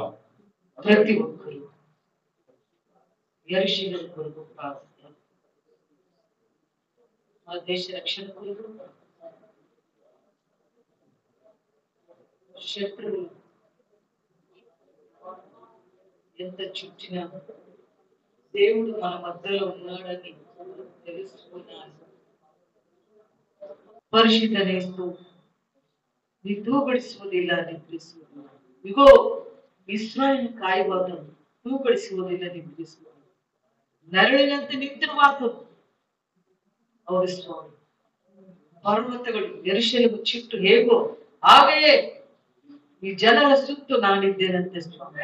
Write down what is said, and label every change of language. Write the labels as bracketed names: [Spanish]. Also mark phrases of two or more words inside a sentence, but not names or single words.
[Telugu] ప్రతి ఒక్కరు యెరూషలేము కొరకు ప్రార్థన, మా దేశ రక్షణ కొరకు, శత్రువులు ఎంత చుట్టినా దేవుడు మన మధ్యలో ఉన్నాడని తెలుసుకున్నాను. [Kannada] ಪರಿಶುದ್ಧನೇ ಸ್ತೋತ್ರ. ನೀ ತೂಗಡಿಸುವುದಿಲ್ಲ, ನಿದ್ರಿಸುವುದಿಲ್ಲ. ಇಗೋ ಇಸ್ರಾಯೇಲ್ ಕಾಯುವಾತನು ತೂಗಡಿಸುವುದಿಲ್ಲ, ನಿದ್ರಿಸುವುದಿಲ್ಲ. ನರಳಿನಂತೆ ನಿಂತಿರುವಾತನು. ಹೌದು ಸ್ವಾಮಿ. ಪರ್ವತಗಳು ಯೆರೂಸಲೇಮು ಚಿಟ್ಟು ಹೇಗೋ ಹಾಗೆಯೇ ಈ ಜನರ ಸುತ್ತು ನಾನಿದ್ದೇನಂತೆ ಸ್ವಾಮಿ.